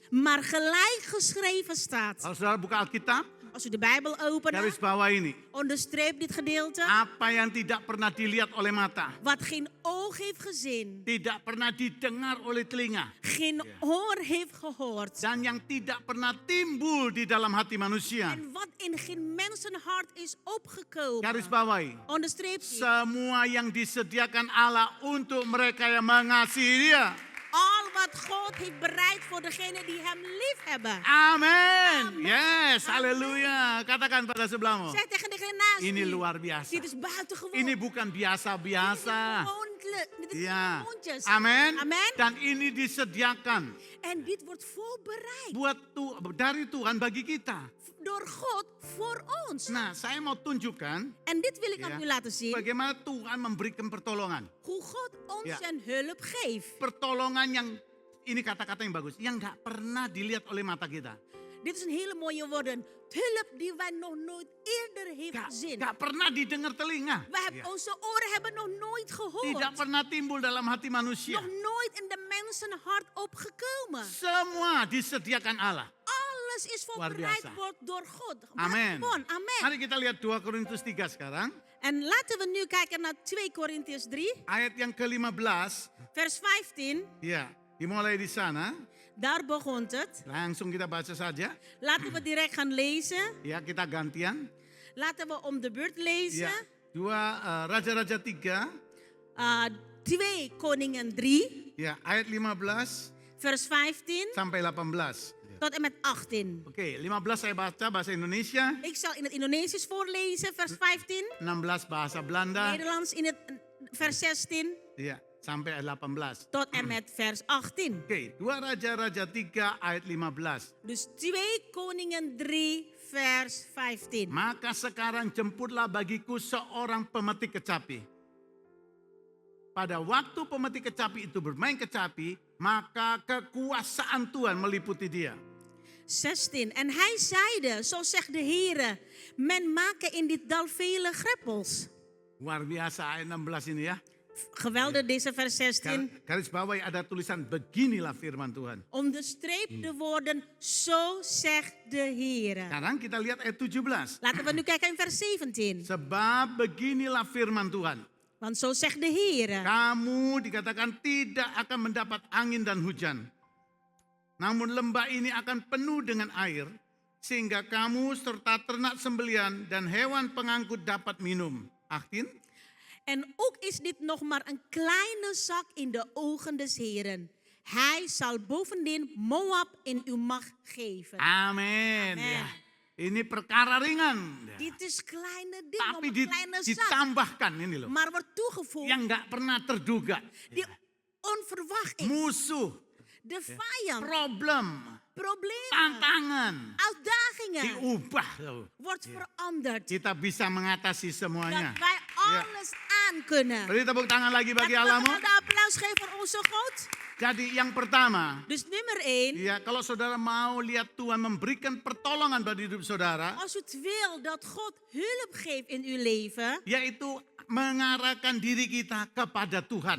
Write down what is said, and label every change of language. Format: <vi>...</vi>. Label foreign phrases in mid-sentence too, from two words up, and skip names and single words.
<nl>maar gelijk geschreven staat.</nl> <id>Kalau saudara buka Alkitab,</id> <nl>Als u de Bijbel opent,</nl> <id>garis bawah ini.</id> <nl>onderstreep dit gedeelte.</nl> <id>Apa yang tidak pernah dilihat oleh mata,</id> <nl>Wat geen oog heeft gezien,</nl> <id>tidak pernah didengar oleh telinga,</id> <nl>geen oor heeft gehoord.</nl> <id>dan yang tidak pernah timbul di dalam hati manusia.</id> <nl>En wat in geen mensenhart is opgekomen.</nl> <id>Garis bawahi.</id> <nl>Onderstreep dit.</nl> <id>Semua yang disediakan Allah untuk mereka yang mengasihi Dia.</id> <nl>Al wat God heeft bereid voor degenen die hem lief hebben.</nl> <id>Amin. Yes, haleluya. Katakan pada sebelahmu.</id> <nl>Zeg tegen degene naast</nl> <id>Ini</id> <nl>u,</nl> <id>luar biasa.</id> <nl>dit is buitengewoon.</nl> <id>Ini bukan biasa-biasa.</id> <nl>Dit is</nl> <id>Ya,</id> <nl>gewoontjes.</nl> <id>amin.</id> <nl>Amen.</nl> <id>Dan ini disediakan</id> <nl>En dit wordt voorbereid</nl> <id>dari Tuhan bagi kita.</id> <nl>door God voor ons.</nl> <id>Nah, saya mau tunjukkan</id> <nl>En dit wil ik aan</nl> <id>ya,</id> <nl>u laten zien.</nl> <id>bagaimana Tuhan memberikan pertolongan.</id> <nl>Hoe God ons Ja. zijn hulp geeft.</nl> <id>Pertolongan yang ini kata-kata yang bagus, yang nggak pernah dilihat oleh mata kita.</id> <nl>Dit is een hele mooie woorden. Hulp die wij nog nooit eerder heeft gezien.</nl> <id>Nggak pernah didengar telinga.</id> <nl>Wij hebben, onze oren hebben nog nooit gehoord.</nl> <id>Tidak pernah timbul dalam hati manusia.</id> <nl>Nog nooit in de mensenhart opgekomen.</nl> <id>Semua disediakan Allah.</id> <nl>Alles is</nl> <id>Luar</id> <nl>voorbereid</nl> <id>biasa.</id> <nl>wordt door God.</nl> <id>Amin.</id> <nl>Gewoon, amen.</nl> <id>Mari kita lihat 2 Korintus 3 sekarang.</id> <nl>En laten we nu kijken naar 2 Korintiërs 3,</nl> <id>Ayat yang ke-15.</id> <nl>vers 15.</nl> <id>Ya, dimulai di sana.</id> <nl>Daar begon het.</nl> <id>Langsung kita baca saja.</id> <nl>Laten we direct gaan lezen.</nl> <id>Ya, kita gantian.</id> <nl>Laten we om de beurt lezen.</nl> <id>Ya, 2 Raja-Raja 3.</id> <nl>2 Koningen 3,</nl> <id>Ya, ayat 15</id> <nl>vers 15</nl> <id>sampai 18.</id> <nl>tot en met 18.</nl> <id>Oke, 15 saya baca bahasa Indonesia,</id> <nl>Ik zal in het Indonesisch voorlezen, vers 15.</nl> <id>16 bahasa Belanda,</id> <nl>Nederlands in het vers 16.</nl> <id>ya, sampai ayat 18.</id> <nl>tot en met vers 18.</nl> <id>Oke, 2 Raja-Raja 3 ayat 15.</id> <nl>Dus 2 Koningen 3 vers 15.</nl> <id>Maka sekarang jemputlah bagiku seorang pemetik kecapi. Pada waktu pemetik kecapi itu bermain kecapi, maka kekuasaan Tuhan meliputi dia. 16.</id> <nl>En hij zeide, zo zegt de Heere, men maken in dit dal vele greppels.</nl> <id>Luar biasa ayat 16 ini ya.</id> <nl>Geweldig deze vers 16.</nl> <id>Garis bawahi ada tulisan beginilah firman Tuhan.</id> <nl>Onderstreep de woorden, zo zegt de Heere.</nl> <id>Sekarang kita lihat ayat 17.</id> <nl>Laten we nu kijken in vers 17.</nl> <id>Sebab beginilah firman Tuhan.</id> <nl>Want zo zegt de Heere.</nl> <id>Kamu dikatakan tidak akan mendapat angin dan hujan. Namun lembah ini akan penuh dengan air. Sehingga kamu serta ternak sembelian dan hewan pengangkut dapat minum. 18.</id> <nl>En ook is dit nog maar een kleine zak in de ogen des Heeren. Hij zal bovendien Moab in uw macht geven.</nl> <id>Amin.</id> <nl>Amen.</nl> <id>Ya. Ini perkara ringan. Ya.</id> <nl>Dit is kleine ding,</nl> <id>Tapi</id> <nl>nog een kleine zak.</nl> <id>ditambahkan ini loh.</id> <nl>Maar wordt toegevoegd</nl> <id>Yang nggak pernah terduga.</id> <nl>die onverwacht is.</nl> <id>Musuh,</id> <nl>De vijand,</nl> <id>problem,</id> <nl>problemen,</nl> <id>tantangan.</id> <nl>uitdagingen</nl> <id>Diubah loh.</id> <nl>wordt veranderd.</nl> <id>Kita bisa mengatasi semuanya.</id> <nl>Dat wij alles aan kunnen.</nl> <id>Beri tepuk tangan lagi bagi</id> <nl>Laten we</nl> <id>Allahmu.</id> <nl>de applaus geven voor onze God.</nl> <id>Jadi yang pertama,</id> <nl>Dus nummer 1.</nl> <id>ya kalau saudara mau lihat Tuhan memberikan pertolongan bagi hidup saudara,</id> <nl>Als u het wil dat God hulp geeft in uw leven,</nl> <id>yaitu mengarahkan diri kita kepada Tuhan.</id>